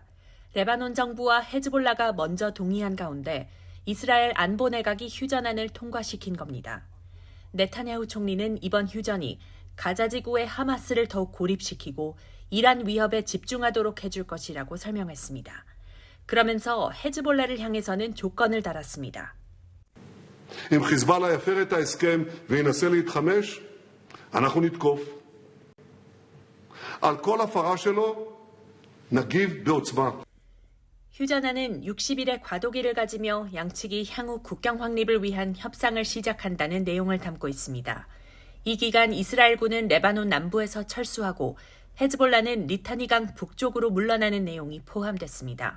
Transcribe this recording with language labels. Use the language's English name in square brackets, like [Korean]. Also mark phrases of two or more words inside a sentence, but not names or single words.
[Korean] 레바논 정부와 헤즈볼라가 먼저 동의한 가운데 이스라엘 안보내각이 휴전안을 통과시킨 겁니다. 네타냐후 총리는 이번 휴전이 가자 지구의 하마스를 더욱 고립시키고 이란 위협에 집중하도록 해줄 것이라고 설명했습니다. 그러면서 헤즈볼라를 향해서는 조건을 달았습니다. [Hebrew] אם חיזבאללה יפר את ההסכם וינסה להתחמש, אנחנו נתקוף. על כל הפרה שלו נגיב בעוצמה. [Korean] 휴전안은 60일의 과도기를 가지며 양측이 향후 국경 확립을 위한 협상을 시작한다는 내용을 담고 있습니다. 이 기간 이스라엘군은 레바논 남부에서 철수하고 헤즈볼라는 리타니강 북쪽으로 물러나는 내용이 포함됐습니다.